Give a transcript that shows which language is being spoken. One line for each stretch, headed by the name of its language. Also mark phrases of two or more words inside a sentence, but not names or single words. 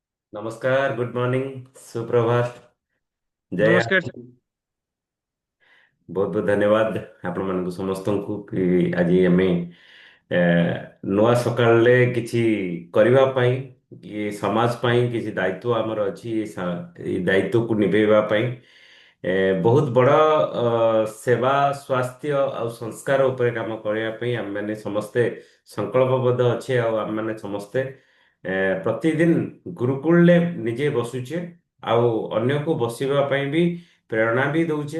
Odia: नमस्कार,
English: good morning,
Odia: सुप्रभात। जय ନମସ୍କାର ସାର୍। आदित्य। ବହୁତ ବହୁତ ଧନ୍ୟବାଦ ଆପଣ ମାନଙ୍କୁ ସମସ୍ତଙ୍କୁ କି ଆଜି ଆମେ ନୂଆ ସକାଳରେ କିଛି କରିବା ପାଇଁ କି ସମାଜ ପାଇଁ କିଛି ଦାୟିତ୍ୱ ଆମର ଅଛି ଏଇ ଦାୟିତ୍ୱକୁ ନିଭେଇବା ପାଇଁ ବହୁତ ବଡ଼ ସେବା ସ୍ୱାସ୍ଥ୍ୟ ଆଉ ସଂସ୍କାର ଉପରେ କାମ କରିବା ପାଇଁ ଆମେମାନେ ସମସ୍ତେ ସଂକଳ୍ପବଦ୍ଧ ଅଛେ ଆଉ ଆମେମାନେ ସମସ୍ତେ ପ୍ରତିଦିନ ଗୁରୁକୁଳରେ ନିଜେ ବସୁଛେ ଆଉ ଅନ୍ୟକୁ ବସିବା ପାଇଁ ବି ପ୍ରେରଣା ବି ଦଉଛେ।